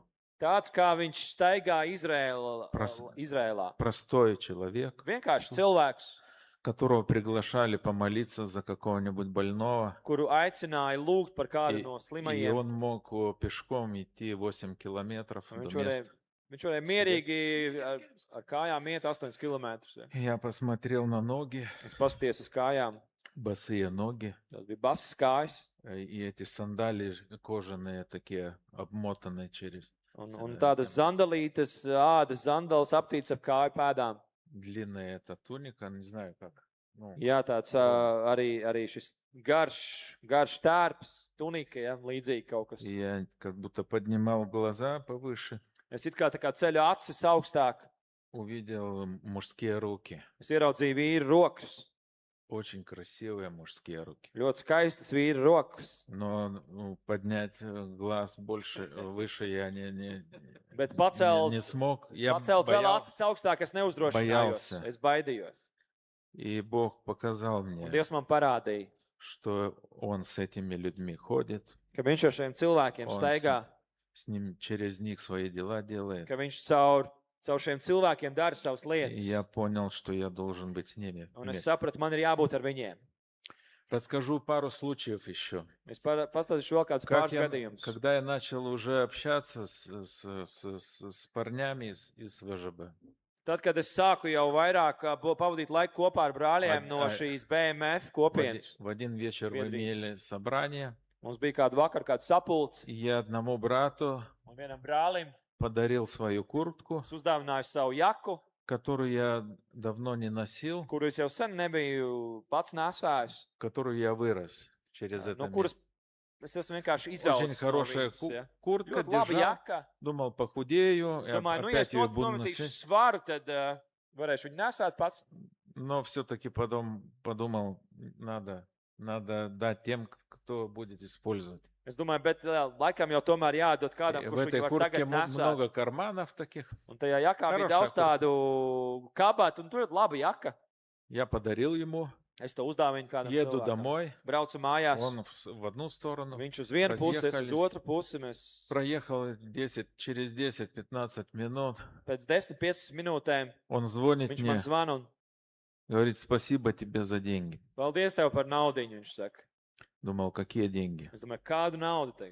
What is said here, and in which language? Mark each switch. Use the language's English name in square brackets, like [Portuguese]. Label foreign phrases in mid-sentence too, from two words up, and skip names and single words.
[Latvian] Tāds, kā viņš staigā [Russian] Pras- [Latvian] Izrēlā. [Russian] простой человек, [Latvian] Vienkārši cilvēks, [Russian] которого приглашали помолиться за какого-нибудь больного, [Latvian] kuru aicināja lūgt par kādu [Russian] и, [Latvian] no [Russian] и [Latvian] slimajiem. [Russian] он мог peškom идти 8 километров [Latvian] Un [Russian] до [Latvian] Viņš varēja, [Russian] места. [Latvian] viņš varēja mierīgi ar kājām iet 8 km. [Russian] Я посмотрел на ноги, [Latvian] Es paskatījos uz kājām. [Russian] босые ноги, [Latvian] Tas bija basas kājas. [Russian] и эти сандалии кожаные такие, обмотанные через [Latvian] Un tādas zandalītes, ādas zandalas aptīts ap kāju pēdām. [Russian] длинная эта туника, не знаю как. Ну, [Latvian] Jā, tāds arī šis garš tērps, tunika, ja, līdzīgi kaut kas. [Russian] и я как будто поднимал глаза повыше, [Latvian] Es it kā tā kā ceļu acis augstāk. [Russian] увидел мужские руки. [Latvian] Es ieraudzīju vīru rokas. [Russian] очень красивые мужские руки. [Latvian] Ļoti skaistas vīra rokas. [Russian] Но ну, поднять глаз больше, выше я [Latvian] Bet pacelt, [Russian] не смог. Я [Latvian] pacelt vēl [Russian] боялся. [Latvian] acis augstāk, es neuzdrošinājos. [Russian] Боялся. [Latvian] Es baidījos. [Russian] И Бог показал [Latvian] Un [Russian] мне, [Latvian] Dievs man parādīja, [Russian] что Он с этими людьми ходит, [Latvian] ka viņš ar šiem cilvēkiem Un staigā, [Russian] с ним через них свои дела делает. [Latvian] ka viņš caur šiem cilvēkiem dara savas [Russian] И [Latvian] lietas. [Russian] я понял, что я должен быть с ними [Latvian] Un es [Russian] вместе. [Latvian] sapratu, man ir jābūt ar viņiem. [Russian] Расскажу пару случаев еще. [Latvian] Es pastāstīšu vēl kādus [Russian] Как [Latvian] pāris [Russian] я, [Latvian] gadījumus. [Russian] когда я начал уже общаться с парнями из ВЖБ, [Latvian] Tad, kad es sāku jau vairāk pavadīt laiku kopā ar brāļiem no šīs BMF kopienas, [Russian] в один вечер мы [Latvian] Biedrības. [Russian] имели собрание, [Latvian] mums bija kādu vakaru, kādu sapulci, [Russian] и я одному брату [Latvian] un vienam brālim [Russian] подарил свою куртку, [Latvian] es uzdāvināju savu jaku, [Russian] которую я давно не носил, [Latvian] kuru es jau sen nebiju pats nesājis, [Russian] которую я вырос через это [Latvian] no kuras [Russian] место. [Latvian] es esmu vienkārši [Russian] Очень [Latvian] izaudzis. [Russian] хорошая куртка, [Latvian] Ļoti laba [Russian] держал, [Latvian] jaka. [Russian] думал, похудею, [Latvian] Es [Russian] и [Latvian] domāju, nu, ja es [Russian] опять ее буду [Latvian] nometīšu [Russian] носить. [Latvian] svaru, tad varēšu viņu nesāt pats. [Russian] Но все-таки потом подумал, надо дать тем, кто будет использовать. [Latvian] Es domāju, bet laikam jau tomēr jādod kādam, [Russian] В [Latvian] kurš [Russian] этой [Latvian] viņu var [Russian] куртке [Latvian] tagad nesāt. [Russian] много карманов таких. [Latvian] Un tajā jakā bija [Russian] Хорошая [Latvian] daudz [Russian] kurtka. [Latvian] tādu kabatu, un tur ir laba jaka. [Russian] Я подарил ему, [Latvian] Es to uzdāvinu kādam [Russian] еду [Latvian] cilvēkam. [Russian] домой, [Latvian] Braucu mājās. [Russian] он в одну сторону. [Latvian] Viņš uz vienu pusi, es uz [Russian] Разъехались. [Latvian] otru pusi. Mēs [Russian] Проехал через 10-15 минут. [Latvian] pēc 10-15 minūtēm [Russian] Он звонит [Latvian] viņš [Russian] мне, [Latvian] man zvana un [Russian] говорит, спасибо тебе за деньги. [Latvian] paldies tev par naudiņu, viņš saka. [Russian] Думал, какие деньги? [Latvian] Es domāju, kādu naudu tev?